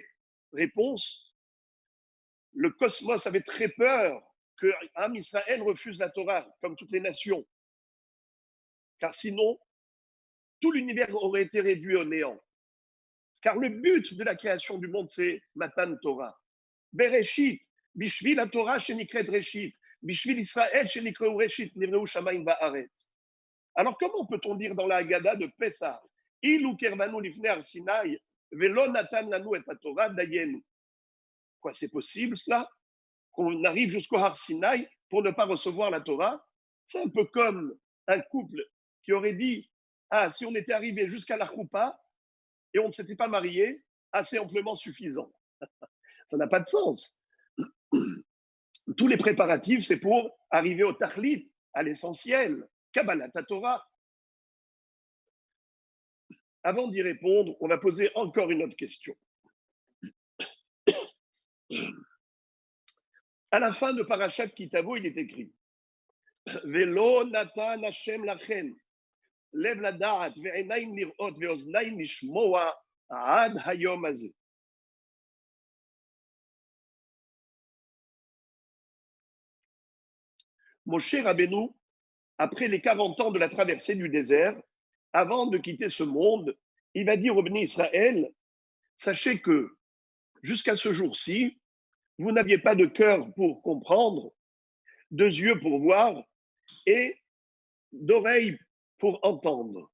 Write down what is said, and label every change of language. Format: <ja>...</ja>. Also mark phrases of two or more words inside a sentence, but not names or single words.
<fr>Réponse, le cosmos avait très peur que</fr> <he>עם ישראל</he> <fr>refuse la Torah, comme toutes les nations. Car sinon, tout l'univers aurait été réduit au néant. Car le but de la création du monde, c'est</fr> <he>מתן תורה. בראשית, בשביל התורה שנקראת ראשית, בשביל ישראל שנקרא ראשית, נבראו שמים וארץ.</he> <fr>Alors, comment peut-on dire dans la Haggadah de Pessah,</fr> <he>אילו קרבנו לפני הר סיני, ולא נתן לנו את התורה דיינו?</he> <fr>Quoi, c'est possible cela? Qu'on arrive jusqu'au Har Sinai pour ne pas recevoir la Torah? C'est un peu comme un couple qui aurait dit, ah, si on était arrivé jusqu'à la Choupa et on ne s'était pas marié, assez amplement suffisant. Ça n'a pas de sens. Tous les préparatifs, c'est pour arriver au Tachlit, à l'essentiel.</fr> <he>קבלת תורה.</he> <fr>Avant d'y répondre, on va poser encore une autre question. À la fin de Parashat Kitavo, il est écrit</fr> <he>ולא נתן השם לכם, לב לדעת ועיניים לראות ואוזניים לשמוע עד היום הזה.</he> <fr>Moshe Rabbeinu après les 40 ans de la traversée du désert, avant de quitter ce monde, il va dire au béni Israël, sachez que jusqu'à ce jour-ci, vous n'aviez pas de cœur pour comprendre, de yeux pour voir et d'oreilles pour entendre.</fr>